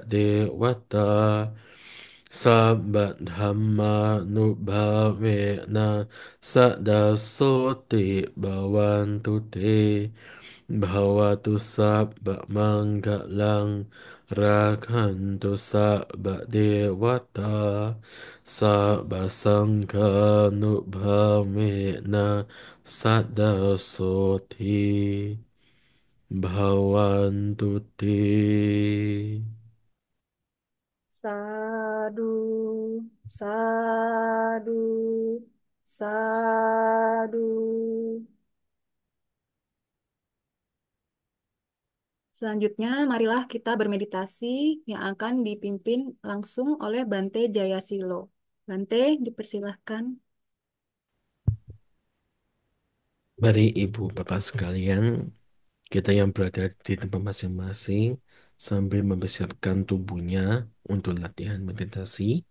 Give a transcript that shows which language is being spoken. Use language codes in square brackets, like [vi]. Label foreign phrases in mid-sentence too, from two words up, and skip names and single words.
[pi] devata sabba dhamma nubhavena sada soti bhavantu te Bhavatu sabba manggalang rakhantu sabba devata sabba sangha nubhavena sada soti bhavantu te. Sadu, sadu, sadu. [id] Selanjutnya, marilah kita bermeditasi yang akan dipimpin langsung oleh Bante Jayasilo. Bante, dipersilahkan. Mari ibu bapak sekalian, kita yang berada di tempat masing-masing sambil mempersiapkan tubuhnya untuk latihan meditasi.